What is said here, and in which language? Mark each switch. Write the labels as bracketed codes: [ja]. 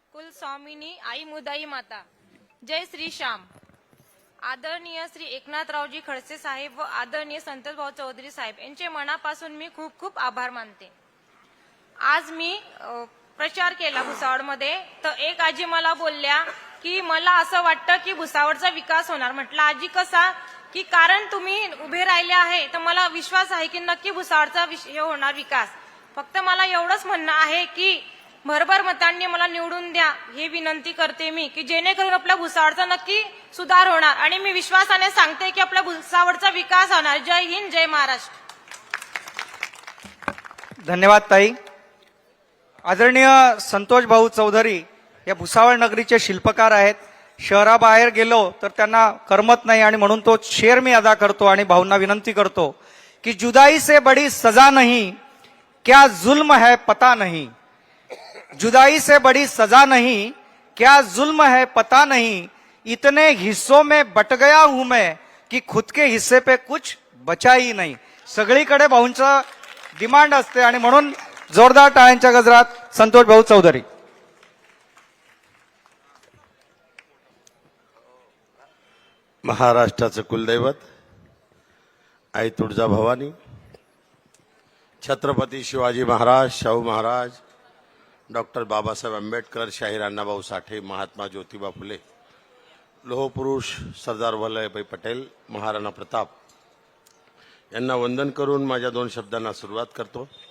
[mr] कुल स्वामिनी आई मुदाई माता। जय श्री श्याम। आदरणीय श्री एकनाथरावजी खडसे साहेब व आदरणीय संतोषभाऊ चौधरी साहेब यांचे मनापासून मी खूप खूप आभार मानते। आज मी प्रचार केला भुसावळमध्ये, तर एक आजी मला बोलल्या की मला असं वाटतं की भुसावळचा विकास होणार। म्हटलं आजी कसा? की कारण तुम्ही उभे राहिले आहे तर मला विश्वास आहे की नक्की भुसावळचा हे होणार विकास। फक्त मला एवढंच म्हणणं आहे की भरभर मतांनी मला निवडून द्या हे विनंती करते मी, की जेणेकरून आपल्या भुसावळचा नक्की सुधार होणार आणि मी विश्वासाने सांगते की आपल्या भुसावळचा विकास होणार। जय हिंद, जय महाराष्ट्र। धन्यवाद ताई। आदरणीय संतोषभाऊ चौधरी या भुसावळ नगरीचे शिल्पकार आहेत। शहराबाहेर गेलो तर त्यांना करमत नाही आणि म्हणून तो शेर मी अदा करतो आणि भाऊंना विनंती करतो की [hi] जुदाई से बड़ी सजा नहीं, क्या जुल्म है पता नहीं। जुदाई से बड़ी सजा नहीं, क्या जुल्म है पता नहीं। इतने हिस्सों में बट गया हूं मैं कि खुद के हिस्से पे कुछ बचा ही नहीं। [mr] सगळीकडे भाऊंचा डिमांड असते आणि म्हणून जोरदार टाळ्यांच्या गजरात संतोषभाऊ चौधरी। महाराष्ट्राचं कुलदैवत आई तुळजाभवानी, छत्रपती शिवाजी महाराज, शाहू महाराज, डॉक्टर बाबासाहेब आंबेडकर, शाहीर अण्णाभाऊ साठे, महात्मा ज्योतिबा फुले, लोहपुरुष सरदार वल्लभभाई पटेल, महाराणा प्रताप यांना वंदन करून माझ्या दोन शब्दांना सुरुवात करतो।